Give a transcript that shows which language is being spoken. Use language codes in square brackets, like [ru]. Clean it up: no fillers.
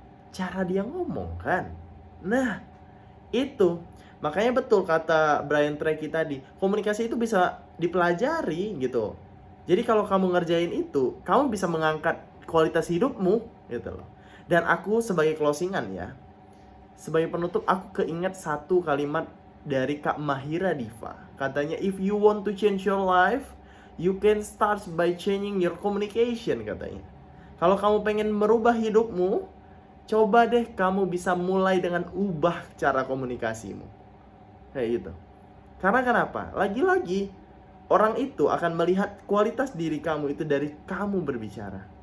[id] Cara dia ngomong kan. Nah, itu makanya betul kata Brian Tracy tadi, komunikasi itu bisa dipelajari gitu. Jadi kalau kamu ngerjain itu, kamu bisa mengangkat kualitas hidupmu gitu loh. Dan aku sebagai closingan ya, sebagai penutup aku keinget satu kalimat dari Kak Mahira Diva. Katanya, [en] if you want to change your life, you can start by changing your communication, [id] katanya. Kalau kamu pengen merubah hidupmu, coba deh kamu bisa mulai dengan ubah cara komunikasimu. Kayak gitu. Karena kenapa? Lagi-lagi orang itu akan melihat kualitas diri kamu itu dari kamu berbicara.